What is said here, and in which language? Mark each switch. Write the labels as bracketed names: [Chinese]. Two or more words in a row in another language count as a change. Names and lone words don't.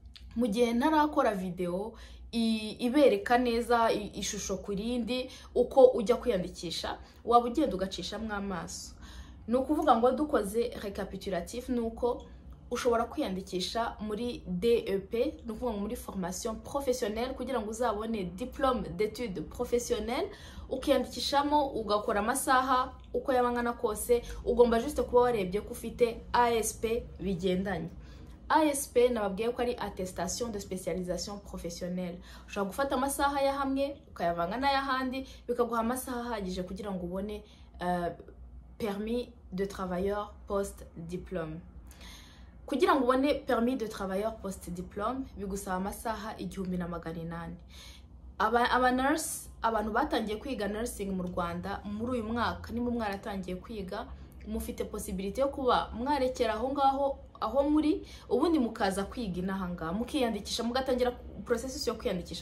[Kinyarwanda] Mu gihe ntarakora video ibereka neza ishusho kurindi uko ujya kwiyandikisha, waba ugenda ugacishamo amaso. No kuvuga ngo dukoze recapitulatif nuko ushobora kwiyandikisha muri DEP, no kuvuga muri [French] formation professionnelle, [Kinyarwanda] kugira ngo uzabone [French] diplôme d'études professionnelles. [Kinyarwanda] Ukiyandikishamo ugakora amasaha uko yabangana kose, ugomba juste kuba warebye ko ufite ASP bigendanye. ASP nababwiye ko ari [French] attestation de spécialisation professionnelle. [Kinyarwanda] Ushobora gufata amasaha ya hamwe ukayavanga n'ayahandi, bikaguha amasaha ahagije kugira ngo ubone [French] permis de travailleur post diplôme. [Kinyarwanda] Kugira ngo ubone [French] permis de travailleur post diplôme [Kinyarwanda] bigusaba amasaha 1800. Aba nurse, abantu batangiye kwiga nursing mu Rwanda muri uyu mwaka, nimwe mwaratangiye kwiga, mufite possibilité yo kuba mwarekera aho ngaho aho muri, ubundi mukaza kwiga inahanga, mukiyandikisha, mugatangira processus yo kwiyandikisha.